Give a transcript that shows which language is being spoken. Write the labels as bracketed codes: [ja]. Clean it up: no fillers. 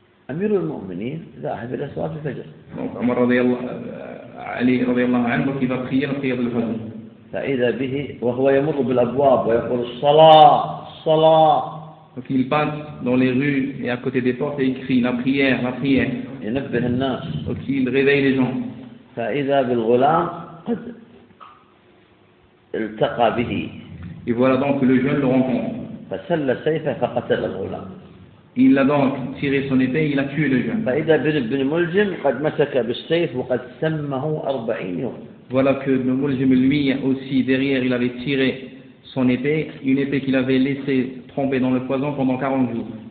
[ar] Amir al-Mu'minin, ذاهب إلى صلاة الفجر. [fr] Donc, Omar radiallahu anhu qui va prier la prière de l'Fajr. [ar] فإذا به وهو يمر بالأبواب ويقول الصلاة الصلاة. [fr] Donc il passe dans les rues et à côté des portes et il crie la prière la prière. [ar] ينبه الناس. [fr] Donc il réveille les gens. [ar] فإذا بالغلام قد التقى به. [fr] Et voilà donc que le jeune le rencontre. [ar] فسل سيفه فقتل الغلام. [fr] Il a donc tiré son épée et il a tué le jeune. [ar] فإذا بن ملجم قد مسك بالسيف وقد سمه 40 يوم. [fr] Voilà que le Muljim lui aussi derrière il avait tiré son épée, une épée qu'il avait laissé tremper dans le poison pendant 40 jours.